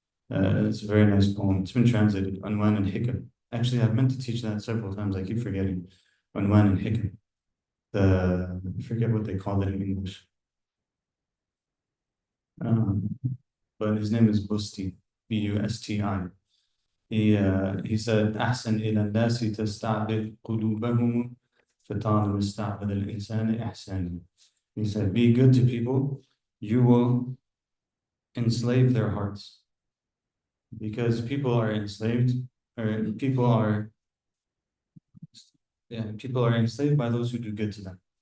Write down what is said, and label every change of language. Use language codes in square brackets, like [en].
[en] It's a very nice poem. It's been translated, Unwan and Hikam. Actually, I've meant to teach that several times. I keep forgetting. Unwan and Hikam. I forget what they call it in English. But his name is Busti, Busti. He said, [ar] أحسن إلى الناس تستعبد قلوبهم فطال مستعبد الإنسان إحسانه. [en] He said, be good to people, you will enslave their hearts. Because people are enslaved, or people are enslaved by those who do good to them.